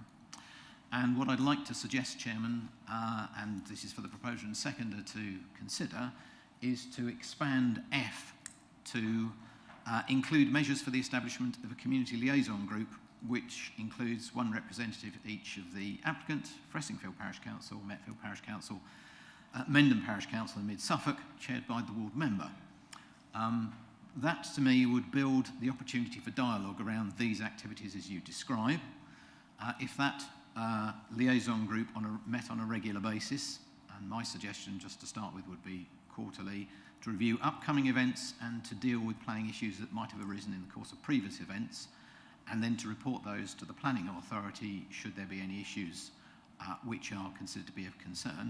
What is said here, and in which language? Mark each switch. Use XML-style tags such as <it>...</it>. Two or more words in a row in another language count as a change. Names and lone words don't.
<en>And what I'd like to suggest, Chairman, and this is for the proposer and seconder to consider, is to expand F to include measures for the establishment of a community liaison group, which includes one representative each of the applicant, Fressingfield Parish Council, Metfield Parish Council, Mendham Parish Council and Mid-Suffolk, chaired by the ward member. That, to me, would build the opportunity for dialogue around these activities as you describe. If that liaison group met on a regular basis, and my suggestion just to start with would be quarterly, to review upcoming events and to deal with planning issues that might have arisen in the course of previous events, and then to report those to the planning authority should there be any issues which are considered to be of concern.</en>